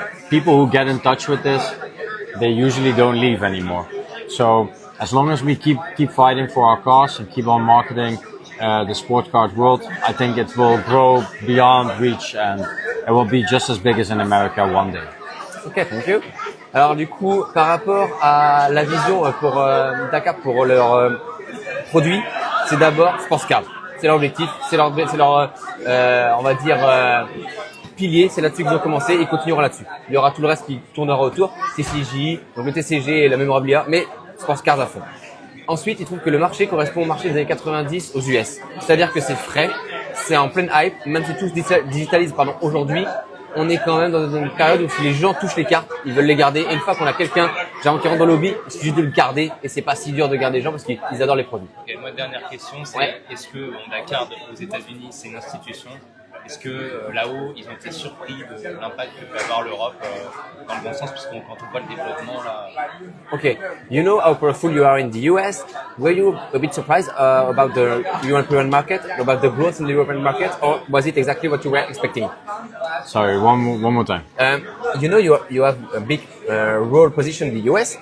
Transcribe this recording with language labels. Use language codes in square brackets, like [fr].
[en] People who get in touch with this, they usually don't leave anymore. So as long as we keep fighting for our cause and keep on marketing the sport card world. I think it will grow beyond reach and it will be just as big as in America one day. Ok, thank you. [fr] Alors du coup, par rapport à la vision pour Dakar, pour leur produit, c'est d'abord sports card. C'est leur objectif, c'est leur on va dire pilier. C'est là-dessus qu'ils ont commencé et ils continueront là-dessus. Il y aura tout le reste qui tournera autour, TCJ, donc le TCG et la mémorabilia, mais sports card à fond. Ensuite, ils trouvent que le marché correspond au marché des années 90 aux US. C'est-à-dire que c'est frais, c'est en pleine hype, même si tout se digitalise aujourd'hui, on est quand même dans une période où si les gens touchent les cartes, ils veulent les garder. Et une fois qu'on a quelqu'un qui rentre dans le lobby, il suffit juste de le garder et c'est pas si dur de garder les gens parce qu'ils adorent les produits. Ok, moi, dernière question, c'est est-ce que Dakar aux États-Unis, c'est une institution? Est-ce que là-haut, ils ont été surpris de l'impact que peut avoir l'Europe dans le bon sens, puisqu'on quand on voit le développement là. [en] Okay, you know how powerful you are in the US. Were you a bit surprised about the European market, about the growth in the European market, or was it exactly what you were expecting? Sorry, one more time. You know you have a big role position in the US.